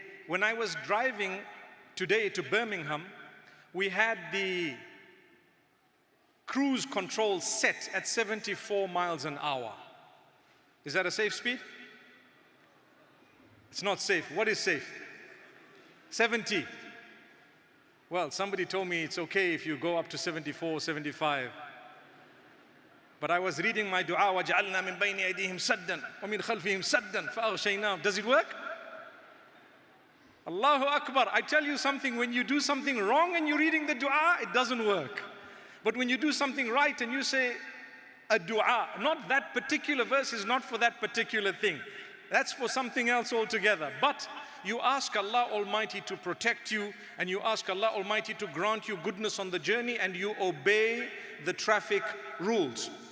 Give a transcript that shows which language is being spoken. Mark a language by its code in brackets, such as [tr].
[en] When I was driving today to Birmingham, we had the cruise control set at 74 miles an hour. Is that a safe speed? It's not safe. What is safe? 70. Well, somebody told me it's okay if you go up to 74, 75. But I was reading my dua, [ar] وَجَعَلْنَا مِن بَيْنِ أَيْدِيهِمْ سَدًّا وَمِنْ خَلْفِهِمْ سَدًّا فَأَغْشَيْنَاهُمْ. [en] Does it work? Allahu Akbar. I tell you something, when you do something wrong and you're reading the dua, it doesn't work. But when you do something right and you say a dua, not that particular verse is not for that particular thing. That's for something else altogether. But you ask Allah Almighty to protect you, and you ask Allah Almighty to grant you goodness on the journey, and you obey the traffic rules.